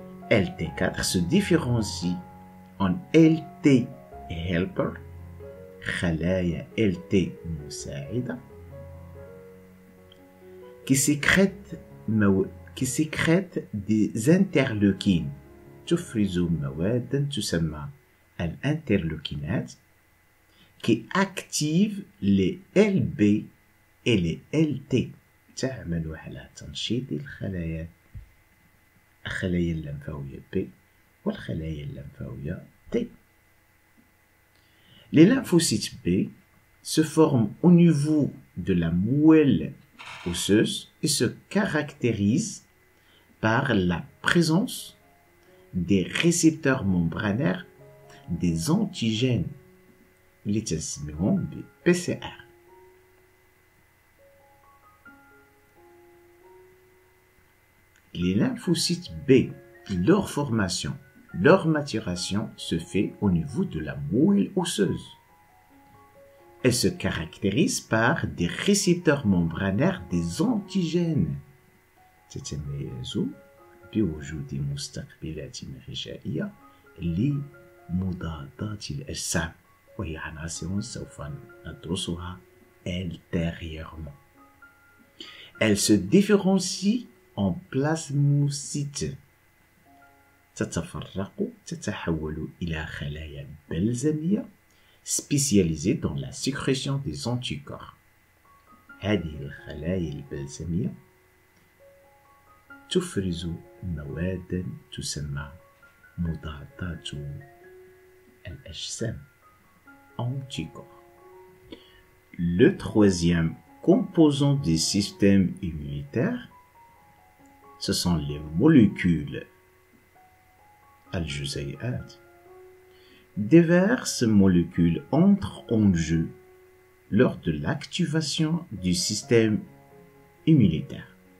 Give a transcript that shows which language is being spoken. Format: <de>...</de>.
<fr>LT4 se différencie en LT helper,</fr> <ar>خلايا LT مساعدة,</ar> <fr>qui sécrètent des interleukines.</fr> <ar>تفرز مواد تسمى الانترلوكينات</ar> <fr>qui active les LB et les LT.</fr> <ar>تعمل على تنشيط الخلايا اللمفاوية B والخلايا اللمفاوية T.</ar> <fr>Les lymphocytes B se forment au niveau de la moelle osseuse et se caractérisent par la présence des récepteurs membranaires des antigènes</fr> <ar>اللي تسميهم</ar> <fr>PCR. Les lymphocytes B, leur formation, leur maturation se fait au niveau de la moelle osseuse. Elle se caractérise par des récepteurs membranaires des antigènes.</fr> <ar>تتميز بوجود مستقبلات غشائية لمضادات الأجسام وهي عناصر سوف ندرسها ultérieurement.</ar> <fr>Elle se différencie en plasmocytes.</fr> <ar>تتحول إلى خلايا بلزمية</ar> <fr>spécialisée dans la sécrétion des anticorps.</fr> <ar>هذه الخلايا البلسمية تفرز مواد تسمى مضادات الأجسام anticorps.</ar> <fr>Le troisième composant du système immunitaire, ce sont les molécules الجزيئات. Diverses molécules entrent en jeu lors de l'activation du système immunitaire.</fr>